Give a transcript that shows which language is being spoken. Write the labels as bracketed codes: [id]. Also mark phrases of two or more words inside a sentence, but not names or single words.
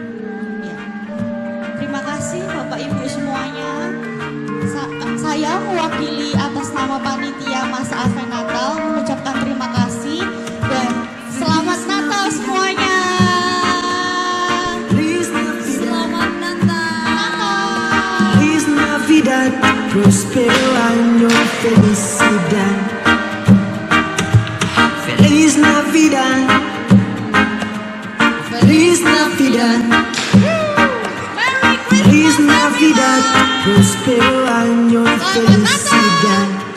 [id] Terima kasih Bapak Ibu semuanya. Saya mewakili atas nama panitia Masa Advent Natal mengucapkan terima kasih dan selamat Natal semuanya. Selamat Natal. [es] Feliz Navidad, prospero año, felicidad. Feliz Navidad, Feliz Navidad. Feliz Navidad, prospero año, felicidad.